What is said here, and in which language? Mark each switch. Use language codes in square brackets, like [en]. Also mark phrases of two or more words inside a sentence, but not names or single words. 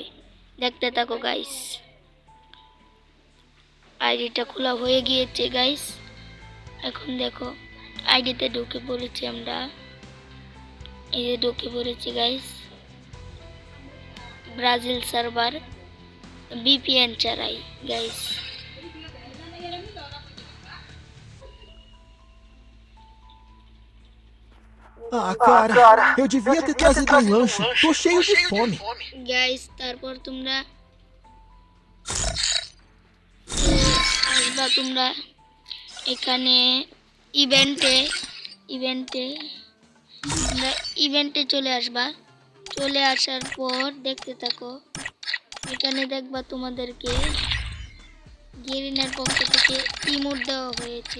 [bn] দেখতে থাকো গাইস। আইডিটা খোলা হয়ে গিয়েছে গাইস। এখন দেখো আইডিতে ঢুকে পড়েছি আমরা। এই যে ঢুকে পড়েছি গাইস, ব্রাজিল সার্ভার। ভিপিএন চালাই গাইস। [pt] Ah, cara, eu devia ter trazido um lanche. Tô cheio de fome. [bn] গাইস তারপর তোমরা আসবা, তোমরা এখানে ইভেন্টে ইভেন্টে তোমরা ইভেন্টে চলে আসবা। চলে আসার পর দেখতে থাকো, এখানে দেখবা তোমাদেরকে গেরিনার পক্ষ থেকে ইমোট দেওয়া হয়েছে।